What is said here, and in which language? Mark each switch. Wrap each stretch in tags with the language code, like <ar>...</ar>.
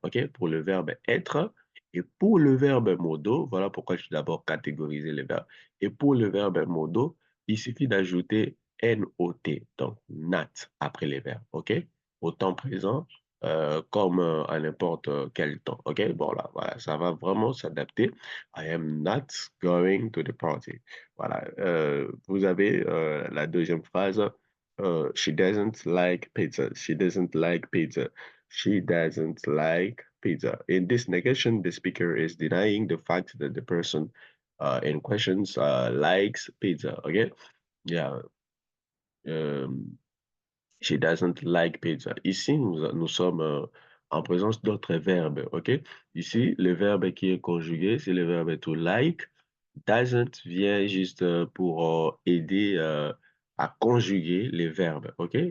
<fr>Ok, pour le verbe être. Et pour le verbe modo, voilà pourquoi je suis d'abord catégorisé les verbes. Et pour le verbe modo, il suffit d'ajouter not, donc not après les verbes, OK? Au temps présent, comme à n'importe quel temps, OK? Bon, là, voilà, ça va vraiment s'adapter.</fr> <en>I am not going to the party.</en> <fr>Voilà, vous avez la deuxième phrase.</fr> <en>She doesn't like pizza. She doesn't like pizza. She doesn't like pizza. In this negation, the speaker is denying the fact that the person in questions likes pizza. Okay. Yeah. She doesn't like pizza.</en> <fr>Ici, nous sommes en présence d'autres verbes, OK? Ici, le verbe qui est conjugué, c'est le verbe to like. Doesn't vient juste pour aider à conjuguer les verbes, OK?</fr>